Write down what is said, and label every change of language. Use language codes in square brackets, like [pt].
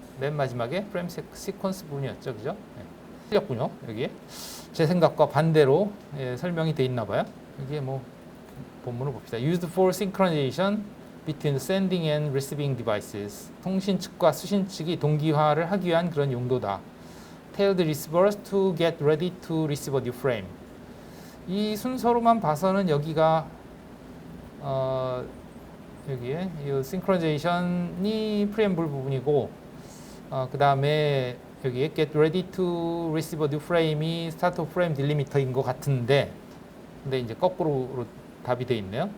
[ko] 맨 마지막에 프레임 시퀀스 부분이었죠, 그죠? 네. 틀렸군요, 여기에. 제 생각과 반대로 설명이 돼 있나 봐요. 여기에 뭐 본문을 봅시다. [en] Used for synchronization between sending and receiving devices. [ko] 통신 측과 수신 측이 동기화를 하기 위한 그런 용도다. [en] Tell the receivers to get ready to receive a new frame. [ko] 이 순서로만 봐서는 여기가 여기에 이 싱크로나이제이션이 프리엠블 부분이고 그 다음에 여기에 [en] get ready to receive a new frame [ko] 이 [en] start of frame delimiter [ko] 인 것 같은데 근데 이제 거꾸로 답이 돼 있네요.